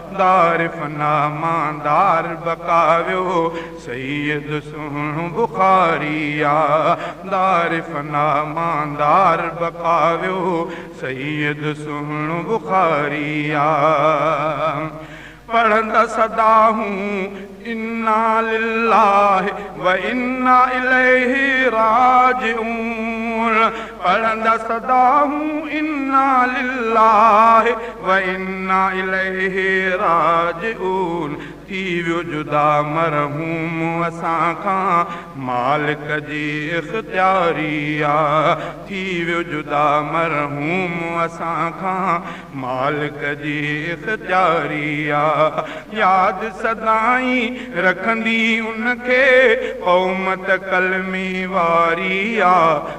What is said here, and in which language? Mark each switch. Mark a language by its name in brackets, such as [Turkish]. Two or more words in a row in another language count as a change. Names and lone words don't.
[Sindhi] دار فنا مان دار بقا ويو، سيد سهڻو بخاري آ. دار فنا مان دار بقا ويو، سيد سهڻو بخاري آ، پڙهندا سدا هون، [Arabic] "انا لله و انا اليه راجعون." [Sindhi] پڙهندا سدا هون، [Arabic] "انا لله و انا اليه راجعون." [Sindhi] ٿي ويو جدا مرحوم اسان کان، مالڪ جي اختياري آ. ٿي ويو جدا مرحوم اسان کان، مالڪ جي اختياري آ. ياد سدائين رکندي انکي قوم ته ڪلمي واري آ.